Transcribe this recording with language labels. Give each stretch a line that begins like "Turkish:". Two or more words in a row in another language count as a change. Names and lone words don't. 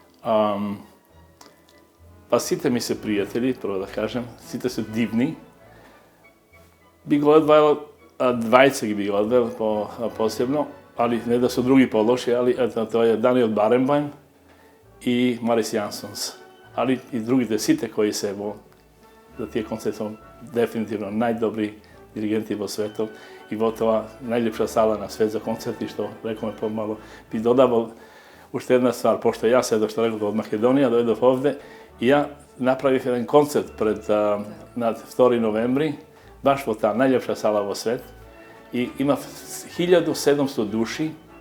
Macedonian: Па сите ми се пријатели, прво да кажем, сите се дивни. Би го одвајал, двајца ги би го одвајал посебно, али не да се други полоши, али тоа е Даниел Баренбајм и Марис Јансонс. Али и другите сите кои се за тие концерти дефинитивно најдобри диригенти во светот и во тоа најлепша сала на свет за концерти, што рекоме помало. Би додавал уште една ствар, пошто јас седов, што реков, од Македонија, дојдов овде и ја направив еден концерт на 2 ноември, баш во таа најлепша сала во свет и имав 1700 души.